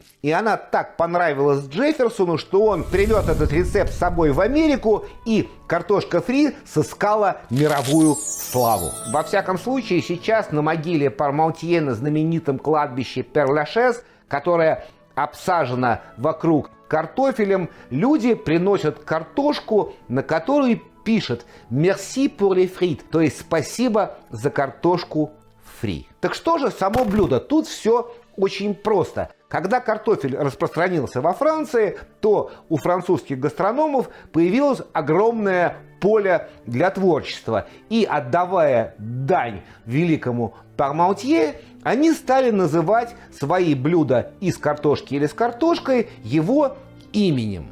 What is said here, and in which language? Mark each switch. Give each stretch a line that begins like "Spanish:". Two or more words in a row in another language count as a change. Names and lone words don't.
Russian: И она так понравилась Джефферсону, что он привез этот рецепт с собой в Америку, и картошка фри сыскала мировую славу. Во всяком случае, сейчас на могиле Пармантье на знаменитом кладбище Пер-Лашез, которое обсажено вокруг картофелем, люди приносят картошку, на которой пишет
French: «Merci pour les frites»,
Russian: то есть «Спасибо за картошку фри». Так что же само блюдо? Тут все очень просто. Когда картофель распространился во Франции, то у французских гастрономов появилось огромное поле для творчества. И отдавая дань великому Пармантье, они стали называть свои блюда из картошки или с картошкой его именем.